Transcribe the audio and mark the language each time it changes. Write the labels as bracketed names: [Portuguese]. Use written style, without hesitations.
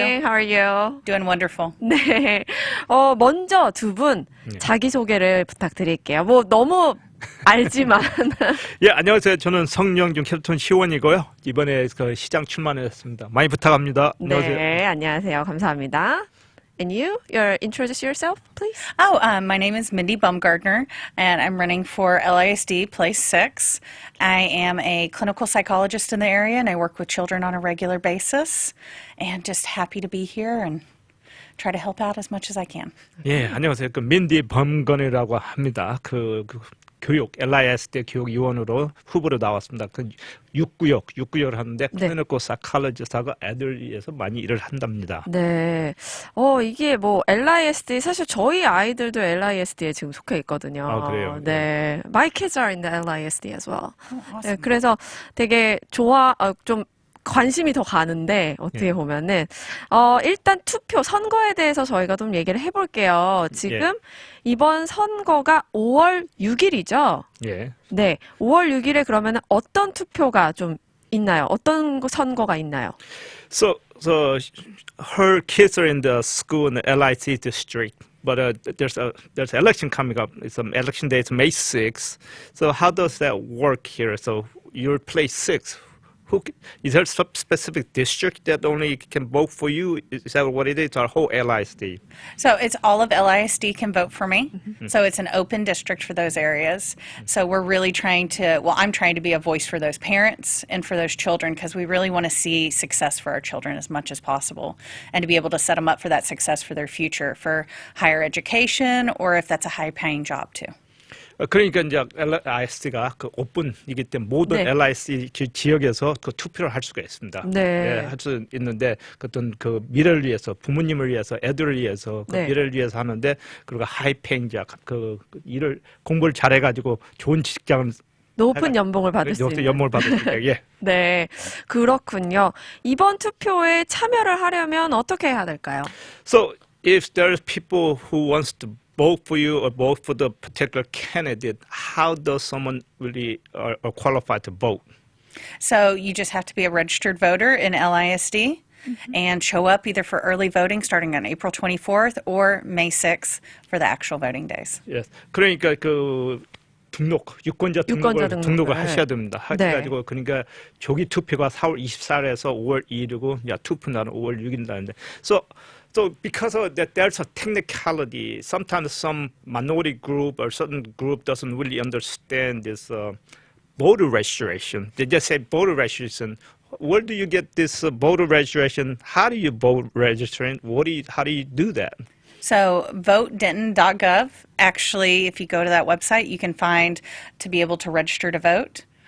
[English] morning. How are you? Doing wonderful. [Korean] 네, 먼저 두 분 자기소개를 부탁드릴게요. 뭐 너무 알지만. 예, 안녕하세요. 저는 성영준 캐롤튼 시원이고요. 이번에 그 시장 출마했습니다. 많이 부탁합니다. 안녕하세요. 네, 안녕하세요. 감사합니다. [English] And you? Introduce yourself, please. My name is Mindy Baumgartner, and I'm running for LISD Place 6. I am a clinical psychologist in the area, and I work with children on a regular basis. And just happy to be here and try to help out as much as I can. [Korean] 예, 안녕하세요. 그 민디 범건이라고 합니다. 교육 LISD 교육위원으로 후보로 나왔습니다. 그 육구역을 하는데 클리니컬 사이콜로지스트하고 애들 위해서 많이 일을 한답니다. 네. 이게 뭐 LISD 사실 저희 아이들도 LISD에 지금 속해 있거든요. 아, 그래요? 네. [English] My kids are in the LISD as well. awesome. [Korean] 네, 그래서 되게 좀 관심이 더 가는데 어떻게 보면은 일단 투표 선거에 대해서 저희가 좀 얘기를 해볼게요. 지금 이번 선거가 5월 6일이죠. 예. 네, 5월 6일에 그러면은 어떤 투표가 좀 있나요? 어떤 선거가 있나요? [English] So her kids are in the school in the LIC district. But there's election coming up. It's election day. It's May 6th. So how does that work here? So you're place 6. Is there some specific district that only can vote for you? Is that what it is? Or whole LISD? So it's all of LISD can vote for me. So it's an open district for those areas. So we're really I'm trying to be a voice for those parents and for those children because we really want to see success for our children as much as possible and to be able to set them up for that success for their future, for higher education, or if that's a high-paying job too. [Korean] 그러니까 이제 LISD가 그 오픈이기 때문에 모든 LISD 지역에서 그 투표를 할 수가 있습니다. 네. 예, 할 수 있는데 어떤 그 미래를 위해서 부모님을 위해서 애들을 위해서 그 미래를 위해서 하는데 그리고 하이페인자 그 일을 공부를 잘해가지고 좋은 직장을 높은 연봉을 받을 수 있는. 연봉을 받을 수 있다. 예. 네, 그렇군요. 이번 투표에 참여를 하려면 어떻게 해야 될까요? [English] So if there's people who wants to vote for you or vote for the particular candidate, how does someone really are qualified to vote? So you just have to be a registered voter in LISD and show up either for early voting starting on April 24th or May 6th for the actual voting days. Yes. [Korean] 그러니까 그 유권자 등록을 하셔야 됩니다. 해가지고 그러니까 조기 투표가 4월 24일에서 5월 2일이고 투표 날은 5월 6일인데 [English] So because of that, there's a technicality. Sometimes some minority group or certain group doesn't really understand this voter registration. They just say voter registration. Where do you get this voter registration? How do you vote registering? How do you do that? So votedenton.gov, actually, if you go to that website, you can find to be able to register to vote.